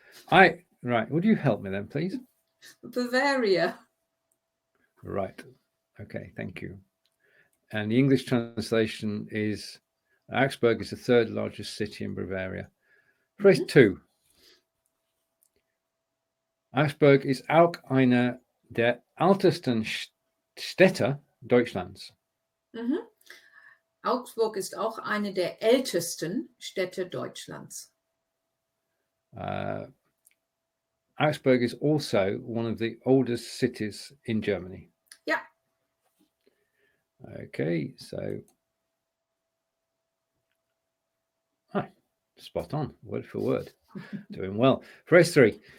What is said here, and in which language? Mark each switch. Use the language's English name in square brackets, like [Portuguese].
[English] Right. Would you help me then, please? Bavaria. Right. Okay. Thank you. And the English translation is Augsburg is the third largest city in Bavaria. Phrase 2. [German] Augsburg ist auch eine der ältesten Städte Deutschlands. Mhm. Augsburg ist auch eine der ältesten Städte Deutschlands. [English] Augsburg is also one of the oldest cities in Germany. Yeah. Okay, so spot on, word for word. Doing well. Phrase 3.